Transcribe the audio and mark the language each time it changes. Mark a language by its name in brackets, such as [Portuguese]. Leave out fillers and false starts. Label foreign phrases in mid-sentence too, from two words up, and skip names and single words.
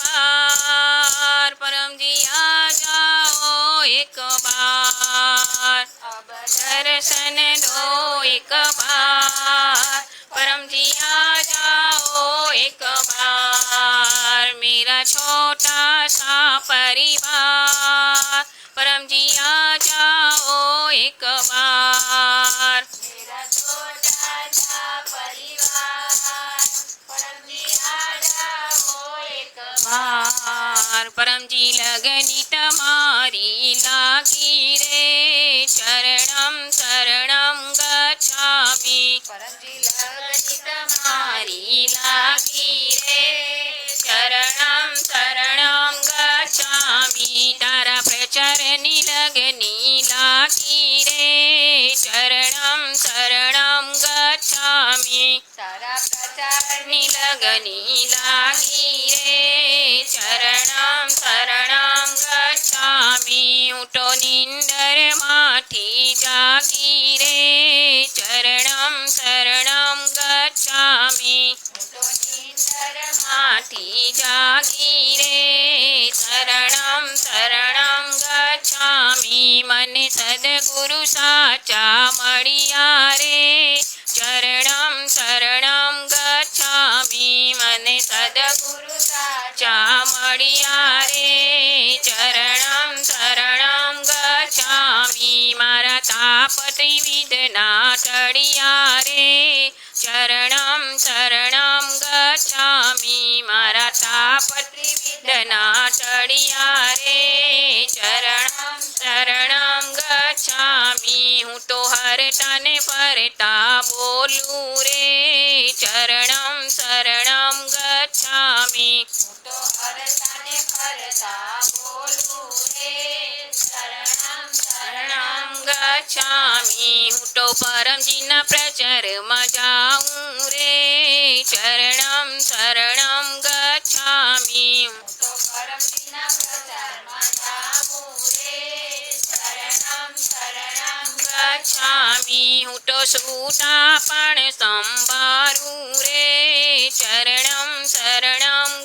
[Hindi] बार, परम जी आ जाओ एक बार, अब दर्शन दो एक बार, परम जी आ जाओ एक बार, मेरा छोटा सा परिवार, परम जी आ जाओ एक बार, मेरा छोटा सा परिवार, परम जी आ जाओ एक बार, परम जी लगनी तुम्हारी लागी रे, [Pali] शरणम शरणम गच्छामि, [Hindi] परम जी लगनी तुम्हारी लागी रे, [Pali] शरणम शरणम गच्छामि, [Gujarati] તારા પ્રચરણી લગની લાગી રે, [Pali] शरणम शरणम गच्छामि, [Gujarati] तारा પ્રચરણી લગની લાગી રે, [Pali] शरणम शरणम गच्छामि, [Gujarati] ઉઠો નિંદર માઠી જાગી રે, [Pali] शरणम शरणम गच्छामि, [Gujarati] ઉઠો નિંદર માઠી જાગી રે, [Pali] शरणम शरणम गच्छामि, [Gujarati] મન સદ્ગુરુ સાચા મળિયા રે, [Pali] शरणम शरणम गच्छामि, [Gujarati] મન સદ્ગુરુ સાચા મળિયા રે, [Pali] शरणम शरणम गच्छामि, [Gujarati] મારા તાપ ત્રિવિધના ટળિયા રે, [Pali] शरणम शरणम गच्छामि, [Gujarati] મારા તાપ ત્રિવિધના ટળિયા રે, [Pali] शरणम शरणम गच्छामि, [Gujarati] હું તો હરતા ને ફરતા બોલું રે, [Pali] शरणम शरणम गच्छामि, [Gujarati] હું તો હરતા ને ફરતા બોલું रे, [Pali] शरणम शरणम गच्छामि, [Gujarati] હું તો પરમ જી ન પ્રચાર મજાઉં રે, [Pali] शरणम शरणम गच्छामि, [Gujarati] હું તો પરમ જી ન પ્રચાર મજાઉં રે, [Pali] शरणम शरणम गच्छामि, [Gujarati] હું તો સૂતા પણ સંભારું રે, [Pali] शरणम शरणम